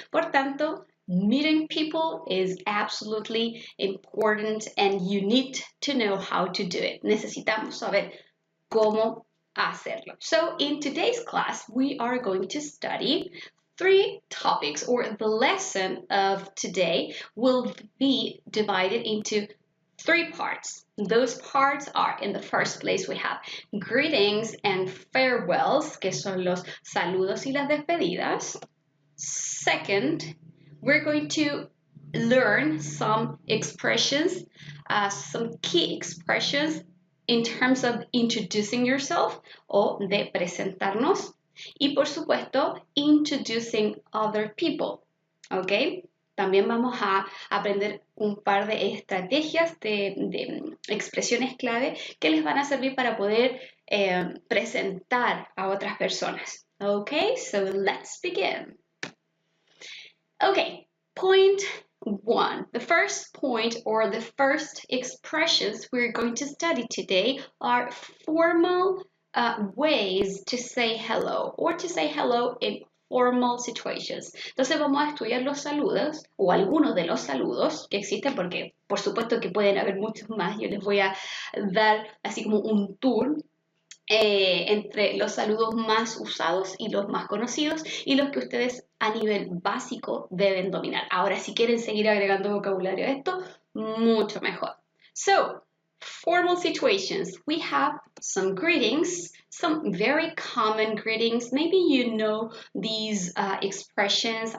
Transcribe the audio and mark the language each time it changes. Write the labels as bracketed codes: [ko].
[es] Por tanto, [en] meeting people is absolutely important and you need to know how to do it. [es] Necesitamos saber cómo hacerlo. [en] So in today's class, we are going to study 3 topics, or the lesson of today will be divided into 3 parts. Those parts are, in the first place, we have greetings and farewells, [es] que son los saludos y las despedidas. [en] Second, we're going to learn some expressions, some key expressions in terms of introducing yourself [es] o de presentarnos. Y por supuesto, [en] introducing other people. ¿Ok? [es] También vamos a aprender un par de estrategias de expresiones clave que les van a servir para poder presentar a otras personas. [en] ¿Ok? So let's begin. Okay, point 1. The first point, or the first expressions we're going to study today, are formal ways to say hello, or to say hello in formal situations. [es] Entonces vamos a estudiar los saludos, o algunos de los saludos que existen, porque por supuesto que pueden haber muchos más. Yo les voy a dar así como un tour entre los saludos más usados y los más conocidos y los que ustedes a nivel básico deben dominar. Ahora, si quieren seguir agregando vocabulario a esto, mucho mejor. [en] So, formal situations. We have some greetings, some very common greetings. Maybe you know these expressions.